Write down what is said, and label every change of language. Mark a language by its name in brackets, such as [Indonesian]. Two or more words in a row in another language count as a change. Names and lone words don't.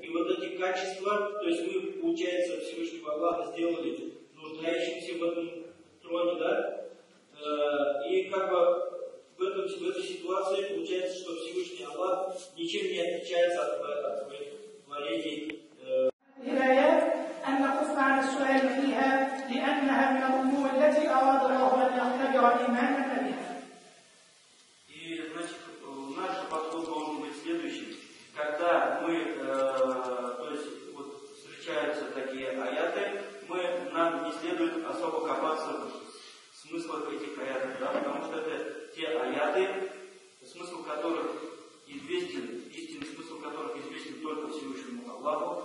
[Russian] И вот эти качества, то есть мы, получается, Всевышнего Аллаха сделали нуждающимся в этом троне, да, и как бы в этой ситуации получается, что Всевышний Аллах ничем не отличается от своих творений. [Arabic] الآيات أن نكف عن السؤال فيها لأنها من الأمور التي أراد الله أن يختبر إيماننا بها. [Russian] И, значит, наш подход должен быть следующий. Когда мы, то есть, вот, встречаются такие аяты, нам не следует особо копаться в смыслах этих аятов, да, потому что это те аяты, смысл которых известен, истинный смысл которых известен только Всевышнему Аллаху.